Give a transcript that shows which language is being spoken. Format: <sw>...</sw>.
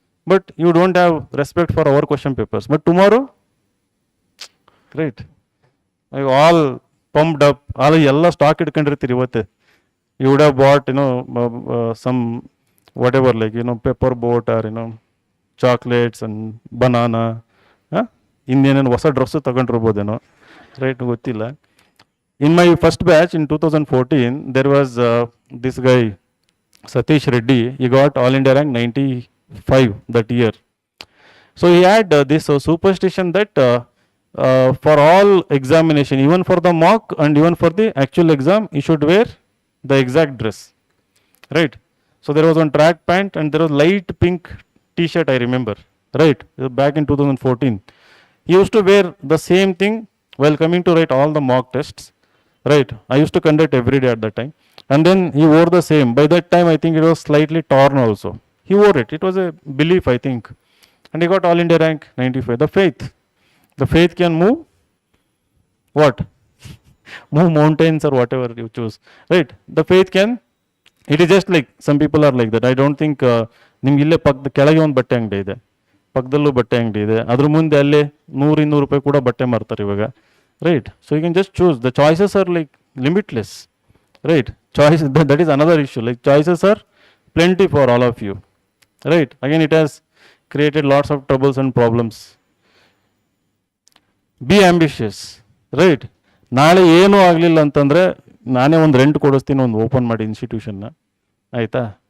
<en>But you don't have respect for our question papers. But tomorrow, right? Like all pumped up, all yella stock</en> <kn>itkondirtiri ivatte.</kn> <en>You would have bought, some whatever, like, pepper boat or, chocolates and banana.</en> <kn>ಇನ್ನೇನೇನು ಹೊಸ dress ತಗೊಂಡಿರ್ಬೋದೇನೋ, right, ಗೊತ್ತಿಲ್ಲ.</kn> <en>In my first batch in 2014, there was this guy, Satish Reddy. He got All India rank 95 that year. So he had this superstition that for all examination, even for the mock and even for the actual exam, he should wear the exact dress, right? So there was one track pant and there was light pink t-shirt, I remember, right? Back in 2014. He used to wear the same thing while coming to write all the mock tests, right? I used to conduct every day at that time. And then he wore the same. By that time, I think it was slightly torn also. He wore it. It was a belief, I think. And he got All India rank 95. The faith can move what? Move mountains or whatever you choose, right? The faith can, it is just like some people are like that. I don't think</en> <kn>ನಿಮ್ಗೆ ಇಲ್ಲೇ ಪಕ್ಕದ ಕೆಳಗೆ ಒಂದು ಬಟ್ಟೆ ಅಂಗಡಿ ಇದೆ, ಪಕ್ಕದಲ್ಲೂ ಬಟ್ಟೆ ಅಂಗಡಿ ಇದೆ, ಅದ್ರ ಮುಂದೆ ಅಲ್ಲೇ 100-200 ರೂಪಾಯಿ ಕೂಡ ಬಟ್ಟೆ ಮಾರ್ತಾರೆ ಇವಾಗ, right?</kn> <en>So you can just choose. The choices are like limitless, right? Choice, that is another issue. Like choices are plenty for all of you, right? Again, it has created lots of troubles and problems. Be ambitious, right?</en> <kn>ನಾಳೆ ಏನೂ ಆಗಲಿಲ್ಲ ಅಂತಂದರೆ ನಾನೇ ಒಂದು rent ಕೊಡಿಸ್ತೀನಿ, ಒಂದು open ಮಾಡಿ ಇನ್ಸ್ಟಿಟ್ಯೂಷನ್ನ, ಆಯಿತಾ?</kn>